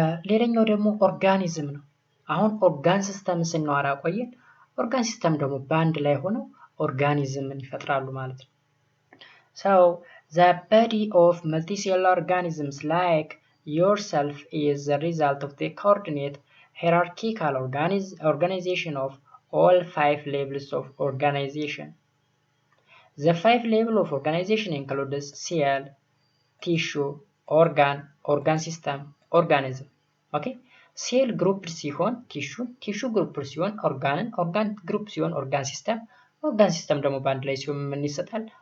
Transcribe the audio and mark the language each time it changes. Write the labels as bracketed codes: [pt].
[am] ሌላኛው ደግሞ ኦርጋኒዝም ነው። አሁን ኦርጋን ሲስተም ስናወራ ቆየን። ኦርጋን ሲስተም ደግሞ በአንድ ላይ ሆነው ኦርጋኒዝምን ይፈጥራሉ ማለት ነው። [en] So the body of multicellular organisms like yourself is the result of the coordinate hierarchical organization of all 5 levels of organization. The 5 levels of organization includes cell, tissue, organ system, organism. Okay? [am] ሴል ግሩፕ ሲሆን ቲሹ ግሩፕ ሲሆን ኦርጋን ግሩፕ ሲሆን ኦርጋን ሲስተም ደግሞ በአንድ ላይ ሲሆን ምን ይሰጣል?